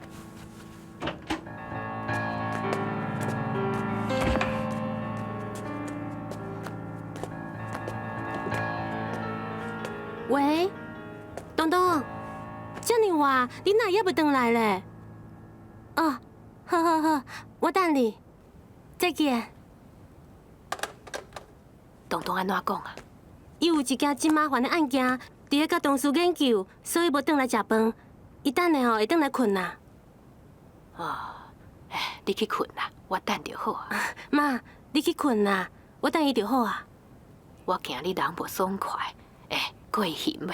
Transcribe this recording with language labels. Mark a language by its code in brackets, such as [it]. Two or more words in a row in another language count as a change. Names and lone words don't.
[nan] 喂，东东，遮尔晚，你哪还袂回来咧？哦，好，我等你，再见。东东安怎讲啊？伊有一件真麻烦的案件。 伫咧甲同事研究，所以无转来食饭。伊等下会转来困啦。哦，你去困啦，我等就好啊。妈，你去困啦，我等伊就好啊。我惊你人无爽快，搁会嫌袂？